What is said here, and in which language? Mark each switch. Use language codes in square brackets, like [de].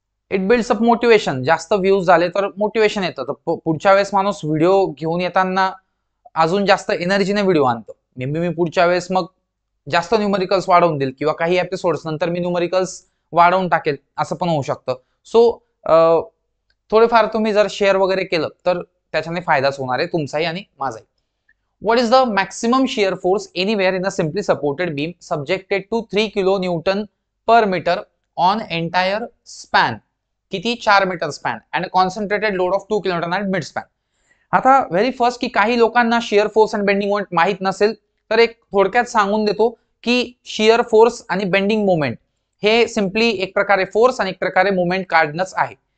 [en] It builds up motivation. [mr] जास्त views झाले तर मोटिवेशन येतं, तर पुढच्या वेळेस माणूस व्हिडिओ घेऊन येताना अजून जास्त एनर्जीने व्हिडिओ आणतो. मी पुढच्या वेळेस मग जास्त न्यूमरिकल्स वाढवून देईल किंवा काही एपिसोड्स नंतर मी न्यूमरिकल्स वाढवून टाकेल, असं पण होऊ शकतं. सो थोडेफार तुम्ही जर शेअर वगैरे केलं तर त्याच्याने फायदाच होणार आहे तुमचाही आणि माझाही. [en] What is the maximum shear force anywhere in a simply supported beam subjected to 3 kilo newton per meter on entire span? [mr] किती? [en] 4 meter span and concentrated load of 2 kilonewton at mid span. [mr] आता very first की काही लोकांना shear force and bending moment माहित नसेल तर एक थोडक्यात सांगून देतो की शिअर फोर्स आणि बेंडिंग मोमेंट हे सिम्पली एक प्रकारे फोर्स आणि एक प्रकारे मोमेंट काढणंच आहे.